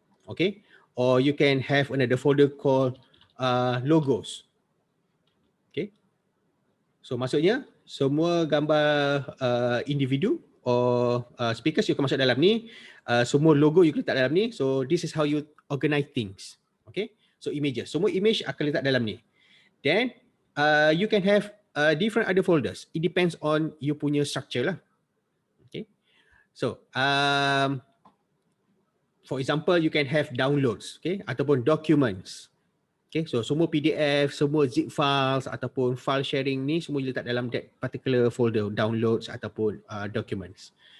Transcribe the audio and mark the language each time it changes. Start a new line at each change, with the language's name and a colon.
English: Okay, or you can have another folder called logos.
Malay: Okay, so maksudnya semua gambar individu or speakers you akan masuk dalam ni, semua logo you letak dalam ni.
English: So this is how you organize things.
Malay: Okay, so images, semua image akan letak dalam ni.
English: Then you can have different other folders. It depends on you punya structure lah. Okay, so for example you can have downloads, okay, ataupun documents. Okay, so semua PDF, semua zip files ataupun file sharing ni
Malay: semua letak dalam
English: that particular folder, downloads ataupun documents.